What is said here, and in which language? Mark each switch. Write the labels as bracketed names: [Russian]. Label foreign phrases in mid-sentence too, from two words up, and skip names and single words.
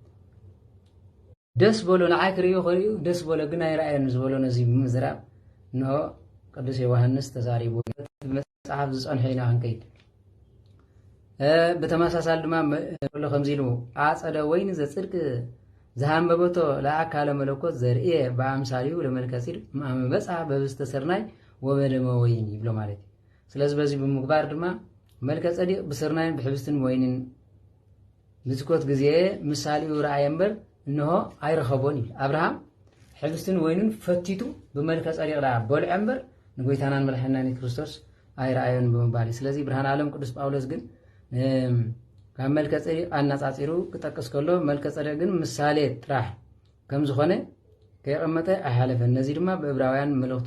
[Tigrinya] ደስ በሎ ንዓይ ክሪዮ ኸሪዩ ደስ በሎ ግን ኣይረአየን ዝበሎ ነዚ ብምዝራብ ንሆ ቅዱስ ዮሐንስ ተዛሪቡ መጽሐፍ ዝጸንሐ ኢና ክንከይድ በተመሳሳል ድማ በሎ ከምዚ ኢሉ [Geez] አጸደ ወይን ዘጽድቅ ዝሃንበበቶ ለአካለ መለኮት ዘርእየ በአምሳሊሁ ለመልከ ጸዲቅ ማመበጽሐ በብስተ ሰርናይ ወበደመ ወይን [Tigrinya] ይብሎ ማለት [Amharic] ስለዚህ በዚህ [Tigrinya] ብምግባር ድማ መልከ ጸዲቅ ብሰርናይን ብሕብስትን ወይንን ብዝኮት ጊዜ ምሳሌው ረአየ እምበር እንሆ አይረኸቦን ይብል አብርሃም ሕብስትን ወይንን ፈቲቱ በመልከ ጸዲቅ ዳ በልዐ እምበር ንጎይታናን መድሓኒናን ክርስቶስ አይረአየን ብምባል ስለዚህ ብርሃን ዓለም ቅዱስ ጳውሎስ ግን ካብ መልከ ጸዲቅ አናጻጺሩ ክጠቅስ ከሎ መልከ ጸዲቅ ግን ምሳሌ ጥራሕ ከም ዝኾነ ከየቀመጠ አይሓለፈን ነዚ ድማ በዕብራውያን መልእኽቱ